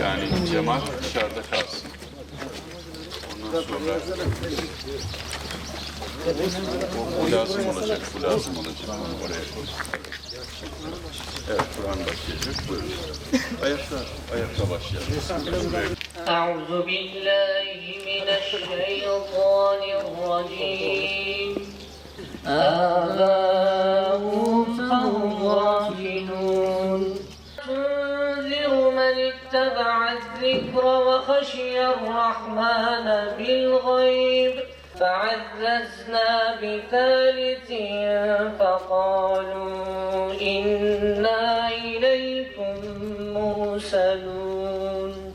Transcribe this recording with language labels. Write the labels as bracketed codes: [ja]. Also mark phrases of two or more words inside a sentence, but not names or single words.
[tr] Yani cemaat dışarıda kalsın. Ondan sonra bu lazım olacak, bu lazım olacak. Onu oraya koy. Evet, Kur'an başlayacak. Buyurun. Ayakta başlayalım. [ar] أعوذ بالله من الشيطان الرجيم آباؤهم غافلون تنذر من اتبع الذكر وخشي الرحمن بالغيب فعززنا بثالث فقالوا إنا إليكم مرسلون